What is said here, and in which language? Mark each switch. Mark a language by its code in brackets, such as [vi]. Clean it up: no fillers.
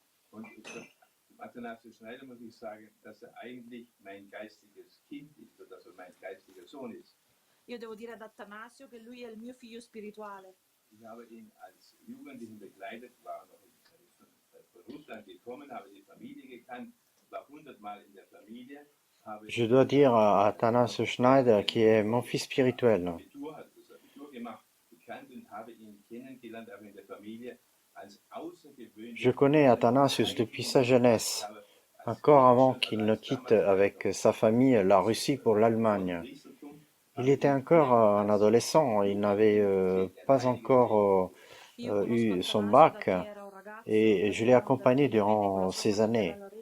[de] Und Athanasius Schneider muss ich sagen, dass eigentlich mein geistiges Kind ist, oder dass mein geistiger Sohn ist. [it] Io devo dire ad Attanasio che lui è il mio figlio spirituale. [de] Ich habe ihn als Jugendlichen begleitet, war noch von Russland gekommen, habe die Familie gekannt, war 100-mal in der Familie. [fr] Je dois dire à Athanasius Schneider, qui est mon fils spirituel, [de] Abitur, hat das Abitur gemacht, gekannt und habe ihn kennengelernt, auch in der Familie, als außergewöhnlich. [fr] je connais Athanasius depuis sa jeunesse, encore avant qu'il ne quitte avec sa famille la Russie pour l'Allemagne. Il était encore un adolescent, il n'avait pas encore eu son bac et je l'ai accompagné durant ces années.